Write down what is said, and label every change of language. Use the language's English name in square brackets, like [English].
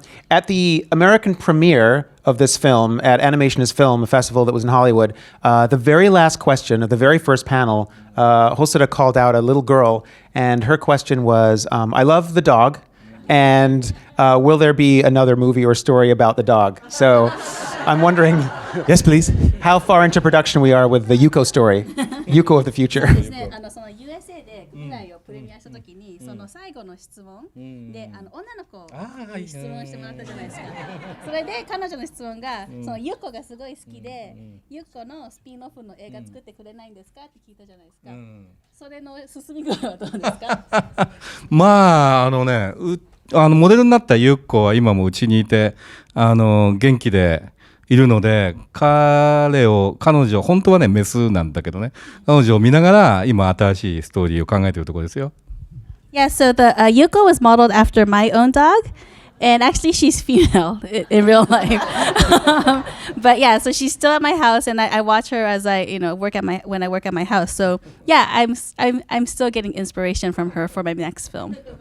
[English] At the American premiere of this film at Animation is Film, a festival that was in Hollywood, the very last question of the very first panel, Hosoda called out a little girl, and her question was, I love the dog, and will there be another movie or story about the dog? So I'm wondering, yes, please, how far into production we are with the Yuko story, Yuko of the future. [Japanese] USA で舞台をプレミアした時にその最後の質問で女の子に質問してもらったじゃないですか。それで彼女の質問がそのユコがすごい好きでユコのスピンオフの映画作ってくれないんですかって聞いたじゃないですか。それの進み具合はどうですか？まあモデルになったユッコは今もうちにいて元気でいるので彼女本当はねメスなんだけどね彼女を見ながら今新しいストーリーを考えているところですよ。 [English] Yeah, so the Yuko was modeled after my own dog, and actually she's female in real life. But yeah, so she's still at my house, and I watch her as I when I work at my house. So yeah, I'm still getting inspiration from her for my next film.